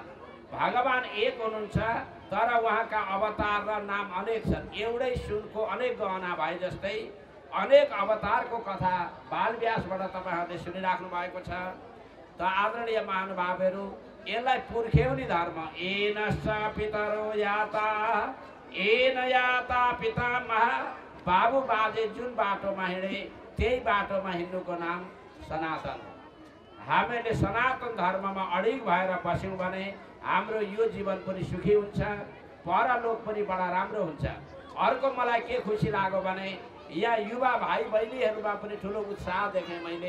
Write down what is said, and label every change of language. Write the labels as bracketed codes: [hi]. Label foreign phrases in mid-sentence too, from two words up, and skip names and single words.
[ne] भगवान एक हुनुहुन्छ तर उहाँका अवतार र नाम अनेक छन्। एउटै सुनको अनेक गहना भए जस्तै अनेक अवतारको कथा बालव्यासबाट तपाईहरूले सुनिराख्नु भएको छ। त आदरणीय महानुभावहरू, यसलाई पुर्ख्यौली धर्म [sa] एनश्च पितरो याता एन याता पितामह, [ne] बाबु बाजे जुन बाटोमा हिँडे त्यही बाटोमा हिँड्नुको नाम सनातन। हामीले सनातन धर्ममा अडिग भएर बस्यौँ भने हाम्रो यो जीवन पनि सुखी हुन्छ, परलोक पनि बडा राम्रो हुन्छ। अर्को मलाई के खुसी लाग्यो भने यहाँ युवा भाइ बहिनीहरूमा पनि ठुलो उत्साह देखेँ मैले।